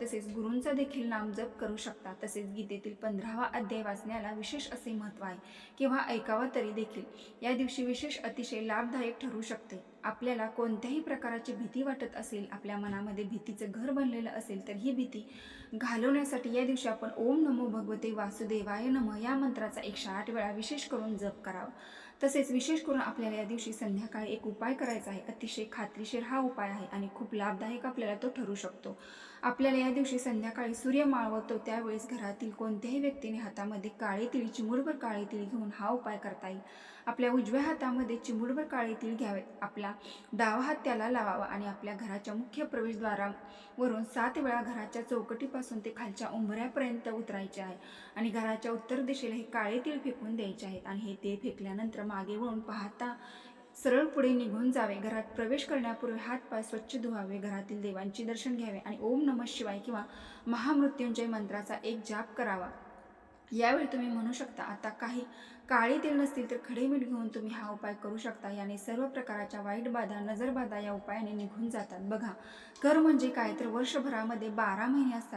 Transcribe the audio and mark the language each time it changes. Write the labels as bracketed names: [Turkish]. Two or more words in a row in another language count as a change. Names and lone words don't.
[Marathi] तसेच गुरूंचा देखील नाम जप करू शकता. तसेच गीतेतील 15वा अध्याय वाचण्याला विशेष असे महत्त्व आहे किंवा ऐकावा तरी देखील या दिवशी विशेष अतिशय लाभदायक ठरू शकते. आपल्याला कोणत्याही प्रकारची भीती वाटत असेल, आपल्या मनामध्ये भीतीचं घर बनलेलं असेल, तर ही भीती घालवण्यासाठी या दिवशी आपण [Sanskrit] ओम नमो भगवते वासुदेवाय नमः [Marathi] या मंत्राचा 108 वेळा विशेष करून जप करावा. तसेच विशेष करून आपल्याला या दिवशी संध्याकाळी एक उपाय करायचा आहे. अतिशय खात्रीशीर हा उपाय आहे आणि खूप लाभदायक आपल्याला तो ठरू शकतो. आपल्याला या दिवशी संध्याकाळी सूर्य मावळतो त्यावेळेस घरातील कोणत्याही व्यक्तीने हातामध्ये काळे तिळ, चिमूटभर काळे तिळ घेऊन हा उपाय करता येईल. आपल्या उजव्या हातामध्ये चिमूटभर काळे तिळ घ्यावेत. आपला डावा हात त्याला लावावा आणि आपल्या घराच्या मुख्य प्रवेशद्वारावरून 7 वेळा घराच्या चौकटीपासून ते खालच्या उंबऱ्यापर्यंत उतरायचे आहे आणि घराच्या उत्तर दिशेला हे काळे तीळ फेकून द्यायचे आहेत आणि हे तीळ फेकल्यानंतर मागे वळून पाहता सरळ पुढे निघून जावे. घरात प्रवेश करण्यापूर्वी हातपाय स्वच्छ धुवावे, घरातील देवांचे दर्शन घ्यावे आणि [Sanskrit] ओम नमः शिवाय [Marathi] किंवा महामृत्युंजय मंत्राचा एक जाप करावा. यावेळी तुम्ही म्हणू शकता, आता काही काळे तीळ नसतील तर खडे मीठ घेऊन तुम्ही हा उपाय करू शकता. याने सर्व प्रकारच्या वाईट बाधा, नजरबाधा या उपायाने निघून जातात. बघा, कर म्हणजे काय तर वर्षभरामध्ये 12 महिने असतात.